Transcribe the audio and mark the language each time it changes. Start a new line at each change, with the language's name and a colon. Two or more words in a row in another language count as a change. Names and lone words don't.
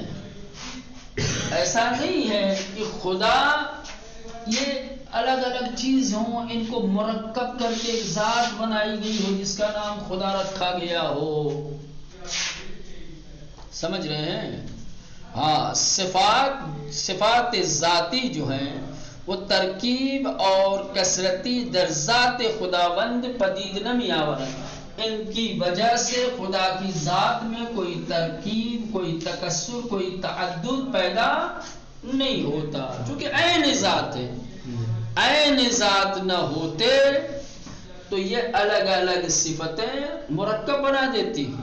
Urdu: ایسا نہیں ہے کہ خدا یہ الگ الگ چیز ہوں، ان کو مرکب کر کے ایک ذات بنائی گئی ہو جس کا نام خدا رکھا گیا ہو. سمجھ رہے ہیں؟ ہاں، صفات ذاتی جو ہیں وہ
Persian: ترکیب اور کثرتی در ذات خداوند پدید نمی آورد.
Urdu: ان کی وجہ سے خدا کی ذات میں کوئی ترکیب، کوئی تکسر، کوئی تعدد پیدا نہیں ہوتا، چونکہ عین ذات ہے. عین ذات نہ ہوتے تو یہ الگ الگ صفتیں مرکب بنا دیتی ہیں.